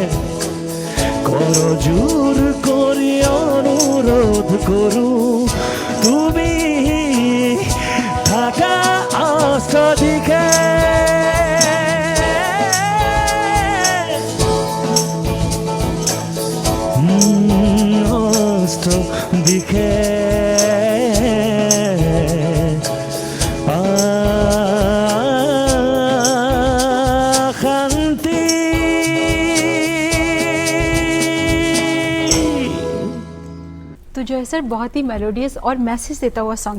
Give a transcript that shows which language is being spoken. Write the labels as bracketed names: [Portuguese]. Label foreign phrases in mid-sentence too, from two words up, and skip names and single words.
[Assamese] করজোর করি অনুরোধ করু তুমি থাকা অষ্টদিকে অষ্টদিকে [Hindi] तो जो है सर बहुत ही मेलोडियस और मैसेज देता हुआ सॉन्ग था।